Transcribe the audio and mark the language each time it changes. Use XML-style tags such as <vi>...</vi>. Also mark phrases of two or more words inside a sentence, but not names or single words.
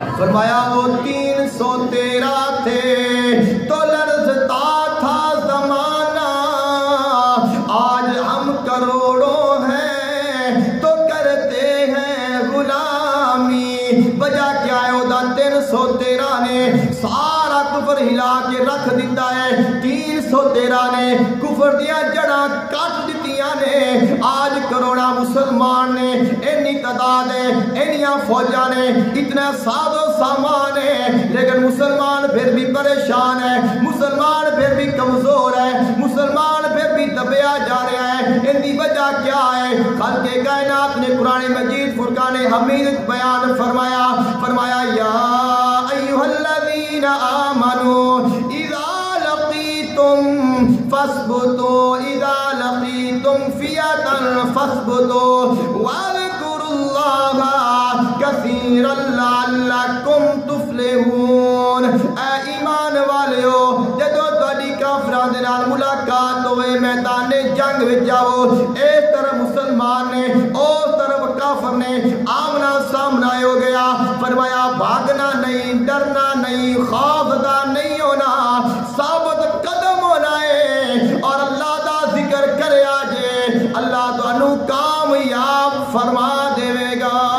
<ur>فرمایا وہ 313 تھے تو لرزتا تھا زمانہ، آج ہم کروڑوں ہیں تو کرتے ہیں غلامی۔ وجہ کیا ہے؟ وہ 313 نے سارا کفر ہلا کے رکھ دیتا ہے،</ur> <pa>313 نے کفر دیا جڑا کٹ دیتیاں نے۔ آج کروڑا مسلمان نے، اینی تعداد ہے، اینیاں فوجاں نے،</pa> <ur>اتنا ساز و سامان ہے، لیکن مسلمان پھر بھی پریشان ہے، مسلمان پھر بھی کمزور ہے، مسلمان پھر بھی دبیا جا رہا ہے۔ ان دی وجہ کیا ہے؟ خالق کائنات نے قرآن مجید فرقان حمید بیان فرمایا</ur> <ar>یا ایھا الذین آمنوا اذا لقیتم فاثبتوا اذا لقیتم فئة فاثبتوا واذکروا اللہ کثیرا لعلکم تفلحون۔</ar> <pa>اے ایمان والیو، جدو تہاڈی کافراں دے نال ملاقات ہوئے، میدان جنگ وچ جاؤ، اس طرف مسلمان نے، اس طرف کافر نے، آمنا سامنا ہو گیا۔</pa> <ur>فرمایا بھاگنا نہیں، ڈرنا نہیں، خوفزدہ نہیں ہونا، ثابت قدم ہونا ہے</ur> <pa>اور اللہ دا ذکر کرے آجے، اللہ تانوں کامیاب فرما دے گا۔</pa>